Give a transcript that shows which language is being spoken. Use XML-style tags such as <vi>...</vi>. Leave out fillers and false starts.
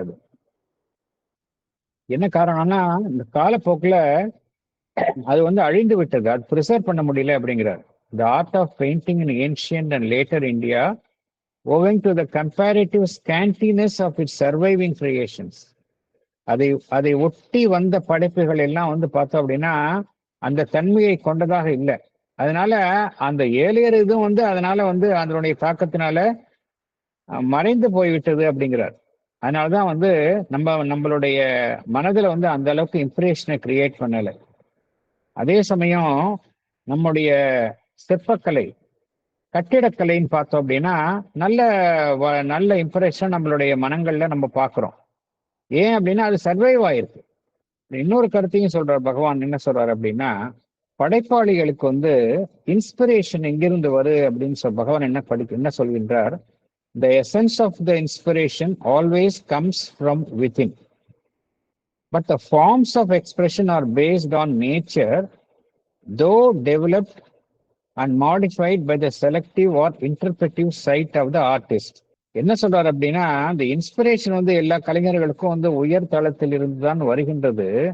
<ta>அது என்ன காரணம்னா இந்த காலப்போக்கில் அது வந்து அழிந்து விட்டது, அது ப்ரிசர்வ் பண்ண முடியல அப்படிங்கிறார்.</ta> <en>The art of painting in ancient and later India, owing to the comparative scantiness of its surviving creations,</en> <ta>அதை ஒட்டி வந்த படைப்புகள் எல்லாம் வந்து பார்த்தோம் அப்படின்னா அந்த தன்மையை கொண்டதாக இல்லை. அதனால அந்த ஏழையர் இதுவும் வந்து அதனால வந்து அதனுடைய தாக்கத்தினால மறைந்து போய்விட்டது அப்படிங்கிறார். அதனாலதான் வந்து நம்மளுடைய மனதில் வந்து அந்த அளவுக்கு இம்ப்ரெஷனை கிரியேட் பண்ணல. அதே சமயம் நம்முடைய சிற்பக்கலை, கட்டிடக்கலைன்னு பார்த்தோம் அப்படின்னா நல்ல இம்ப்ரெஷன் நம்மளுடைய மனங்கள்ல நம்ம பார்க்கிறோம். ஏன் அப்படின்னா அது சர்வைவ் ஆயிருக்கு. இன்னொரு கருத்தையும் சொல்றார் பகவான். என்ன சொல்றாரு அப்படின்னா, படைப்பாளிகளுக்கு வந்து இன்ஸ்பிரேஷன் எங்கிருந்து வரும் அப்படின்னு பகவான் என்ன சொல்கின்றார்?</ta> <en>The essence of the inspiration always comes from within, but the forms of expression are based on nature, though developed and modified by the selective or interpretive sight of the artist.</en> <ta>என்ன சொல்றாரு அப்படின்னா, இந்த inspiration வந்து எல்லா கலைஞர்களுக்கும் வந்து உயர் தளத்தில் இருந்து தான் வருகின்றது.</ta>